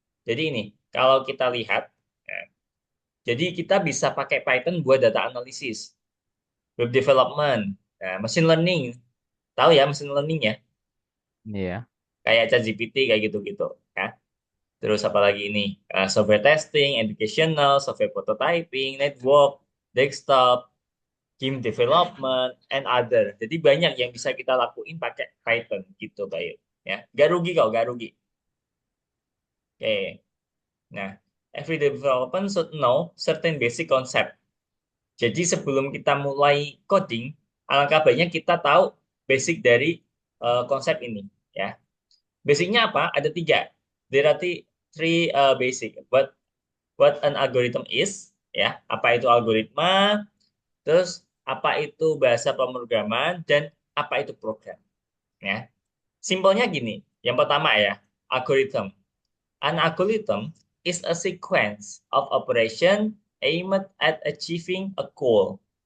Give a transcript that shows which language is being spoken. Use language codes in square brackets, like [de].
[id] Jadi ini, kalau kita lihat, ya, jadi kita bisa pakai Python buat data analisis, web development, nah, machine learning. Tahu ya machine learning ya? Iya. Kayak ChatGPT kayak gitu-gitu. Ya. Terus apa lagi ini? [en] Software testing, educational, software prototyping, network, desktop, game development, and other. [id] Jadi banyak yang bisa kita lakuin pakai Python gitu, Bayu. Ya, gak rugi kok, gak rugi. Oke. [en] Nah, every development should know certain basic concept. [id] Jadi sebelum kita mulai coding, alangkah baiknya kita tahu basic dari konsep ini. Ya, basicnya apa? Ada tiga. [en] There are three basic. What an algorithm is, [id] ya. Apa itu algoritma, terus apa itu bahasa pemrograman, dan apa itu program, ya. Simpelnya gini, yang pertama ya, algorithm. [en] An algorithm is a sequence of operation aimed at achieving a goal.